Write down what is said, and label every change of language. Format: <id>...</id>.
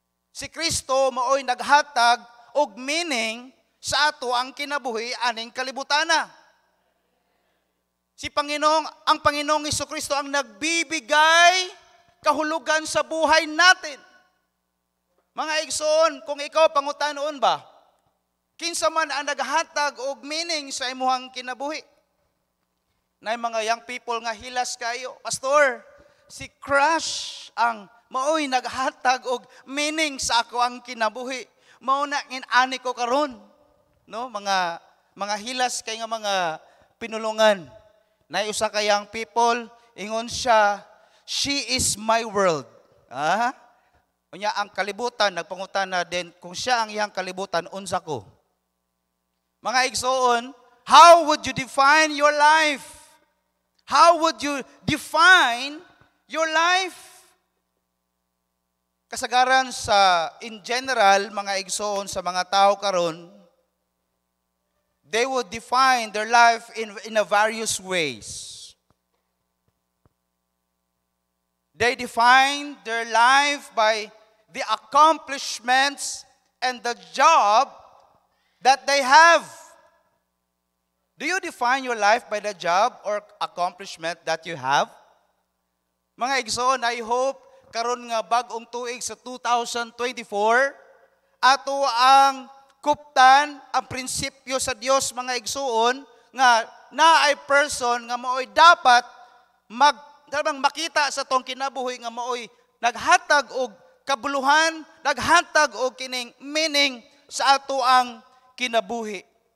<ceb>Si Kristo maoy naghatag og meaning sa ato ang kinabuhi aning kalibutana.</ceb> <tl>Ang Panginoong Hesukristo ang nagbibigay kahulugan sa buhay natin.</tl> <ceb>Mga igsoon, kung ikaw pangutanoon ba, kinsa man ang naghatag og meaning sa imuhang kinabuhi? Na mga young people nga hilas kayo, Pastor, si Crush ang maoy naghatag og meaning sa ako ang kinabuhi. Mao na ani ko karon, no? Mga hilas kay nga mga pinulungan. Na usa ka young people, ingon siya, she is my world. Unya ang kalibutan nagpangutana din kung siya ang iyang kalibutan unsa ko.</ceb> <en>Mga igsoon, how would you define your life? How would you define your life? Kasagaran sa in general mga igsoon sa mga tao karon, they would define their life in a various ways. They define their life by the accomplishments and the job that they have. Do you define your life by the job or accomplishment that you have?</en> <ceb>Mga igsoon, I hope karon nga bag-ong tuig sa 2024, ato ang kuptan ang prinsipyo sa Dios mga igsoon nga naay person nga maoy dapat makita sa tong kinabuhi nga maoy naghatag og kabuluhan, naghatag og kining meaning sa ato ang kinabuhi.</ceb>